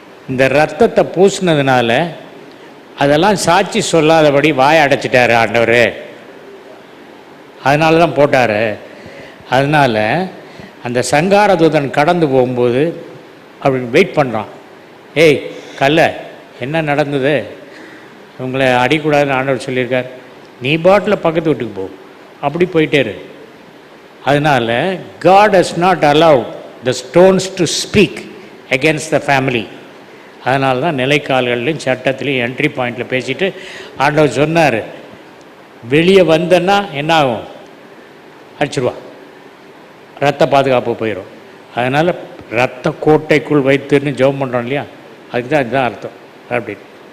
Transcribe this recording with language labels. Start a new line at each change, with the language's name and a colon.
Tamil: இந்த ரத்தத்தை பூசினதுனால அதெல்லாம் சாட்சி சொல்லாதபடி வாயை அடைச்சிட்டார் ஆண்டவர். அதனால தான் போட்டார். அதனால் அந்த சங்கார தூதன் கடந்து போகும்போது அப்படின்னு வெயிட் பண்ணுறான். ஏய் கல்ல, என்ன நடந்தது, உங்களை அடிக்கூடாதுன்னு ஆண்டவர் சொல்லியிருக்கார், நீ பாட்டில் பக்கத்து வீட்டுக்கு போ, அப்படி போயிட்டேரு.
English: அதனால் God has not allowed the stones to speak against the family.
Tamil: அதனால தான் நிலைக்கால்கள்லையும் சட்டத்துலேயும் என்ட்ரி பாயிண்டில் பேசிட்டு ஆண்டவர் சொன்னார், வெளியே வந்தேன்னா என்ன ஆகும், அடிச்சிருவா, ரத்த பாதுகாப்பு போயிடும். அதனால் ரத்த கோட்டைக்குள் வைத்துன்னு ஜெபம் பண்ணுறோம் இல்லையா, அதுக்கு தான் இதுதான் அர்த்தம் அப்படின்னு.